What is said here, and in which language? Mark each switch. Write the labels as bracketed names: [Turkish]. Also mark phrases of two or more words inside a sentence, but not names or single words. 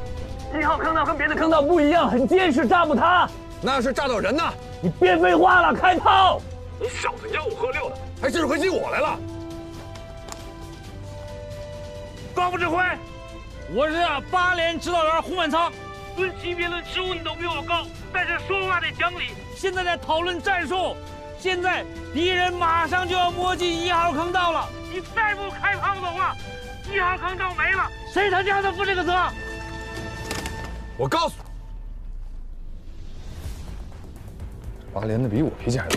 [Chinese] ？1 号坑道跟别的坑道不一样，很坚实，炸不塌。那要是炸到人呢？你别废话了，开炮！你小子吆五喝六的，还指挥起我来了！高副指挥， 我是8连指導員胡滿倉，論級別論職務你都比我高，但是說話得講理。現在在討論戰術，現在敵人馬上就要摸進1號坑道了，你再不開炮的話，1號坑道沒了，誰他娘的負這個責？我告訴你，8連的比我脾氣還大。